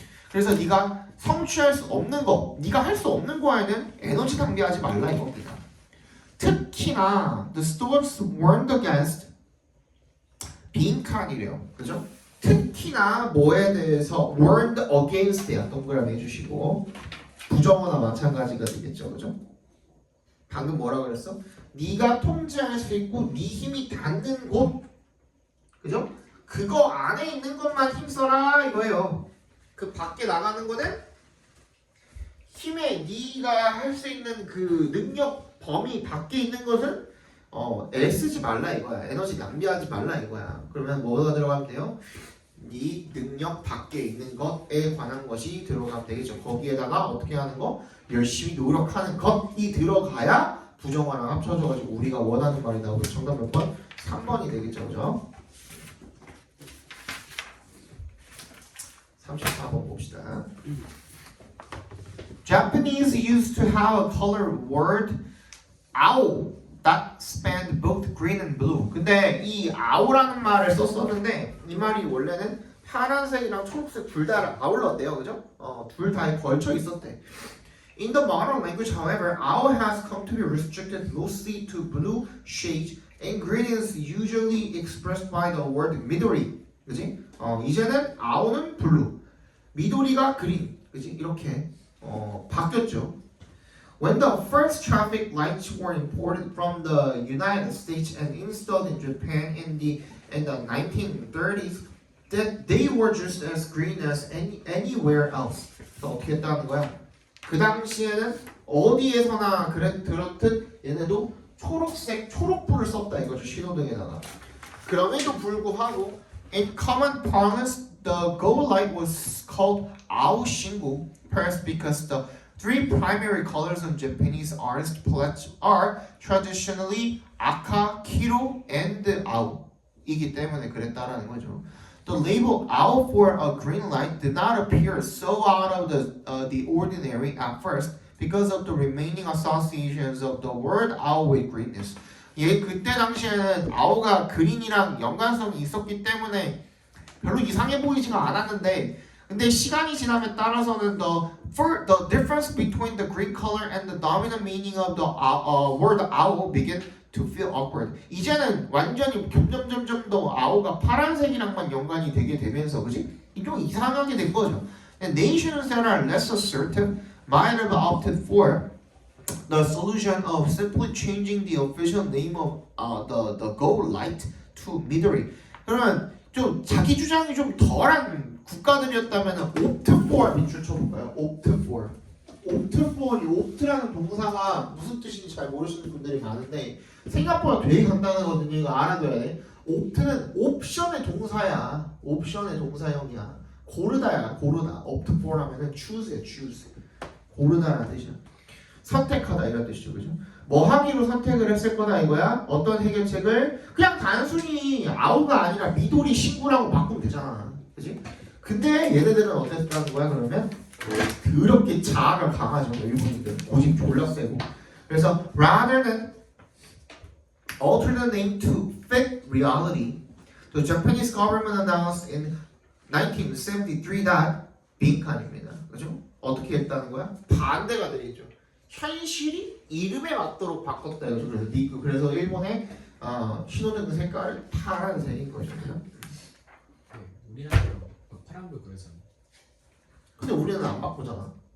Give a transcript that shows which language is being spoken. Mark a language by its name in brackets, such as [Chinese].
[Korean] 그래서 네가 성취할 수 없는 거, 네가 할 수 없는 거에는 에너지 낭비하지 말라 이겁니다. 특히나 [English] the Stoics warned against [Korean] 빈칸이래요. 그죠? 특히나 뭐에 대해서 [English] warned against [Korean] 야 동그라미 해주시고 부정어나 마찬가지가 되겠죠. 그죠? 방금 뭐라 그랬어? 네가 통제할 수 있고 네 힘이 닿는 곳, 그죠? 그거 안에 있는 것만 힘써라 이거예요. 그 밖에 나가는 거는 힘에 네가 할 수 있는 그 능력 범위 밖에 있는 것은 애쓰지 말라 이거야. 에너지 낭비하지 말라 이거야. 그러면 뭐가 들어가면 돼요? 네 능력 밖에 있는 것에 관한 것이 들어가면 되겠죠. 거기에다가 어떻게 하는 거? 열심히 노력하는 것이 들어가야 부정어랑 합쳐져가지고 우리가 원하는 말이 나오고 정답 몇 번? 3번이 되겠죠. 그죠? 34번 봅시다. [English] Japanese used to have a color word ao that spanned both green and blue. [Korean] 근데 이 ao라는 말을 썼었는데 이 말이 원래는 파란색이랑 초록색 둘 다 아울렀대요. 그죠? 둘 다에 걸쳐 있었대. [English] In the modern language, however, ao has come to be restricted mostly to blue shades and green is usually expressed by the word midori. [Korean] 그지? 이제는 ao는 blue, 미도리가 green. 그지? 이렇게 바뀌었죠. [English] When the first traffic lights were imported from the United States and installed in Japan in the 1930s, that they were just as green as anywhere else. [Korean] 그래서 어떻게 했다는 거야? 그 당시에는 어디에서나 그렇듯 얘네도 초록불을 썼다 이거죠. 신호등에다가. 그럼에도 불구하고 [English] in common parlance, the Go light was called Ao Shingu, perhaps because the three primary colors of Japanese artist palettes are traditionally aka, kiro, and ao. [Korean] 이기 때문에 그랬다라는 거죠. [English] The label ao for a green light did not appear so out of the ordinary at first because of the remaining associations of the word ao with greenness. [Korean] 예, 그때 당시에는 아오가 그린이랑 연관성이 있었기 때문에 별로 이상해 보이지가 않았는데, 근데 시간이 지남에 따라서는 [English] the difference between the green color and the dominant meaning of the word ao begin to feel awkward. [Korean] 이제는 완전히 점점 더 아오가 파란색이랑만 연관이 되게 되면서, 그지? 좀 이상하게 된 거죠. [English] And nations that are less assertive might have opted for the solution of simply changing the official name of the Go light to Midori. [Korean] 그러면 좀 자기 주장이 좀 덜한 국가들이었다면 opt for 밑줄 쳐볼까요? opt for. opt for, 이 opt라는 동사가 무슨 뜻인지 잘 모르시는 분들이 많은데 생각보다 되게 간단하거든요. 이거 알아둬야 돼. opt는 옵션의 동사야. 옵션의 동사형이야. 고르다야. 고르다. opt for 하면은 choose야. choose. 고르다라는 뜻이야. 선택하다 이런 뜻이죠. 그죠? 뭐 하기로 선택을 했을 거다 이거야. 어떤 해결책을 그냥 단순히 아우가 아니라 미도리 신구라고 바꾸면 되잖아. 그지? 근데 얘네들은 어땠다는 거야 그러면? 더럽게 자아가 강하죠. 일본인들은 고집 졸라 세고. 그래서 [English] rather than alter the name to fit reality, the Japanese government announced in 1973 that [Korean] 빈칸입니다. 그죠? 어떻게 했다는 거야? 반대가 되겠죠. 현실이 이름에 맞도록 바꿨다 이거죠. 그래서 일본의 신호등 색깔은 파란색인 거죠. 네, 우리나라도 파란불 그래서. 근데 우리는 안 바꾸잖아.